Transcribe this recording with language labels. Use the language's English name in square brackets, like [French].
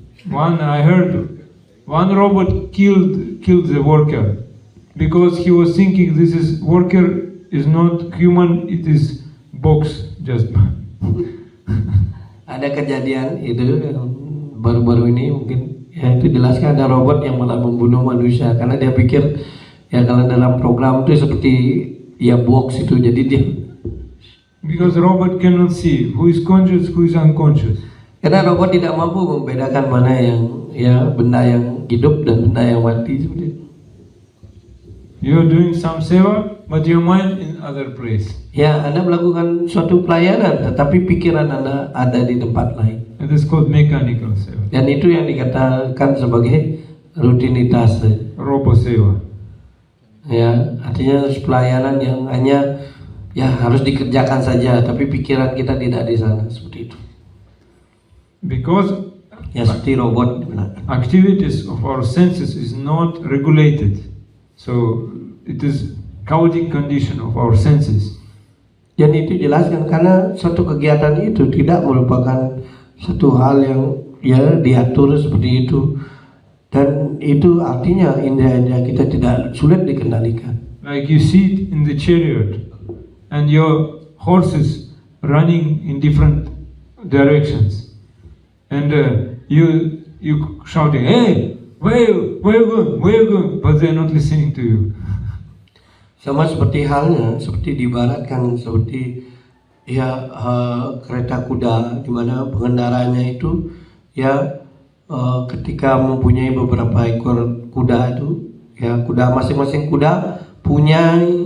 [English] I heard one robot killed the worker because he was thinking this is worker is not human, it is box just. [Indonesian] Ada kejadian itu yang baru-baru ini mungkin ya itu jelaskan ada robot yang malah membunuh manusia karena dia pikir ya kalau dalam program itu seperti ya box itu, jadi dia [English] because robot cannot see who is conscious, who is unconscious. [Indonesian] karena robot tidak mampu membedakan mana yang ya benda yang hidup dan benda yang mati seperti itu. [English] You are doing some seva, but your mind in other place. [Indonesian] Ya, Anda melakukan suatu pelayanan tetapi pikiran Anda ada di tempat lain. [English] It is called mechanical seva. [Indonesian] Dan itu yang dikatakan sebagai rutinitas. [English] Robo seva. [Indonesian] Ya, artinya pelayanan yang hanya ya harus dikerjakan saja tapi pikiran kita tidak di sana, seperti itu. [English] Because [Indonesian] Ya seperti robot. [English] activities of our senses is not regulated. So it is chaotic condition of our senses. [Indonesian] Dan itu jelaskan karena suatu kegiatan itu tidak merupakan satu hal yang ya diatur seperti itu, dan itu artinya indera-indera kita tidak sulit dikendalikan. [English] Like you sit in the chariot and your horses running in different directions, and you shouting, "Hey, where you going?" But they're not listening to you. [Indonesian] Sama seperti halnya seperti di barat kan, seperti ya kereta kuda di mana pengendaranya itu ya ketika mempunyai beberapa ekor kuda itu ya kuda masing-masing kuda punya